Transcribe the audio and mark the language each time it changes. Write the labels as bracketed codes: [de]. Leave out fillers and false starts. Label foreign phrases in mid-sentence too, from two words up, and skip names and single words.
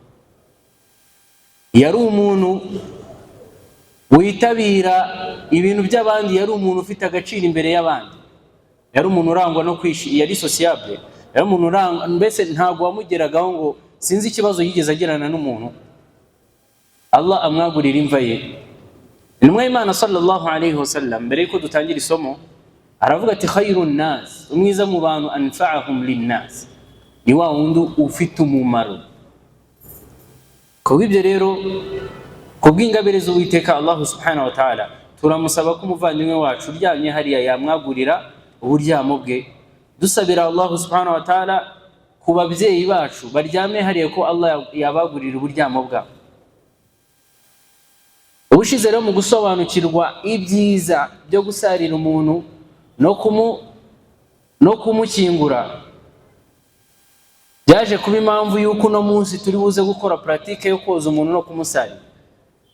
[rw] Yari umuntu witabira ibintu by'abandi, yari umuntu ufite agaciro imbere y'abandi, yari umuntu urangwa no yari sociable, yari umuntu urangwa mbese ntago wamugeragaho ngo sinzi ikibazo yigeze agirana n'umuntu. Allah amwagurira imva ye. Intumwa y'Imana [ar] صلى الله عليه وسلم, [rw] mbere yuko dutangira isomo, aravuga ati [ar] خير الناس, [rw] umwiza mu bantu [ar] أنفعهم للناس, [rw] ni wa wundi ufite umumaro. Kubw'ibyo rero, kubw'ingabire z'Uwiteka [ar] الله سبحانه وتعالى, [rw] turamusaba ko umuvandimwe wacu uryamye hariya yamwagurira uburyamo bwe. Dusabira [ar] الله سبحانه وتعالى [rw] ku babyeyi bacu baryamye hariya ko Allah yabagurira uburyamo bwabo. Ubushize rero mu gusobanukirwa ibyiza byo gusarira umuntu no kumukingura, byaje kuba impamvu yuko uno munsi turi buze gukora pratique yo koza umuntu no kumusarira.